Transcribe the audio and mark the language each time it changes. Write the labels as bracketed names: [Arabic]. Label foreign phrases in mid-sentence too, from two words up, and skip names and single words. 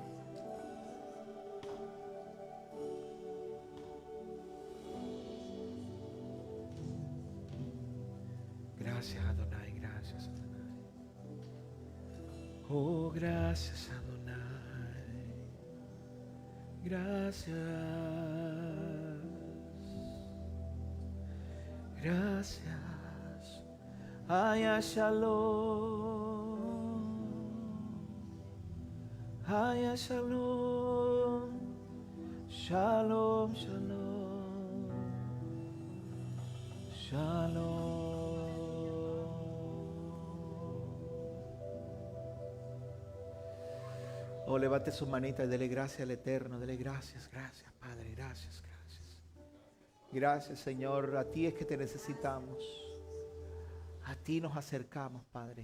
[Spanish] Gracias, Adonai, gracias, Adonai. Oh, gracias, Adonai. Gracias. Gracias. [Hebrew] היה שלום, היה שלום, שלום, שלום, שלום. [Spanish] Oh, levante su manita y dele gracias al Eterno, dele gracias, gracias, Padre, gracias, gracias. Gracias, Señor, a ti es que te necesitamos. A ti nos acercamos, Padre.